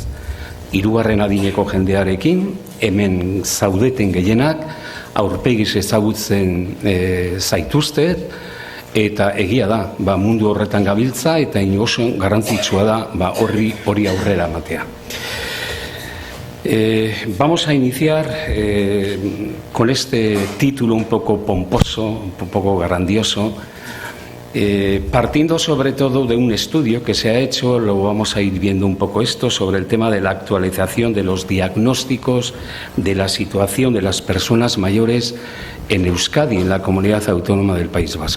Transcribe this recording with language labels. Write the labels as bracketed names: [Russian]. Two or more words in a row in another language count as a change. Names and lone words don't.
[Basque] Hirugarren adineko jendearekin, hemen zaudeten gehienak, aurpegiz ezagutzen zaituztet, eta egia da, mundu horretan gabiltza eta oso garrantzitsua da hori aurrera ematea. [Spanish] Vamos a iniciar con este título un poco pomposo, un poco grandioso, partiendo sobre todo de un estudio que se ha hecho, lo vamos a ir viendo un poco esto, sobre el tema de la actualización de los diagnósticos de la situación de las personas mayores en Euskadi, en la comunidad autónoma del País Vasco.